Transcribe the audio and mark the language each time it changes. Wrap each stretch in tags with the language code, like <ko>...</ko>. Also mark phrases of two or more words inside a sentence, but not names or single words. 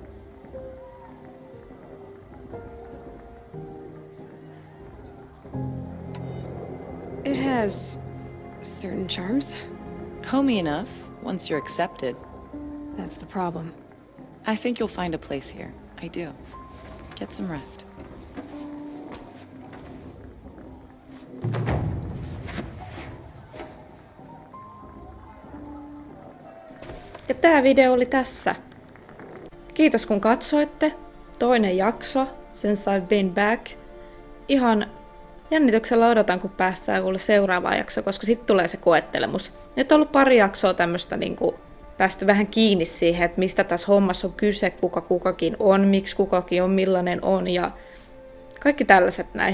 <en>It has certain charms. Homey enough, once you're accepted. That's the problem. I think you'll find a place here. I do. Get some rest.</en> <fi>Ja tää video oli tässä. Kiitos kun katsoitte. Toinen jakso,</fi> <en>since I've been back.</en> <fi>Ihan jännityksellä odotan kun päästään kuule seuraavaan jaksoon, koska sitten tulee se koettelemus. Nyt on ollut pari jaksoa tämmöstä niinku päästy vähän kiinni siihen, että mistä tässä hommassa on kyse, kuka kukakin on, miksi kukakin on, millainen on ja kaikki tällaiset näin.</fi>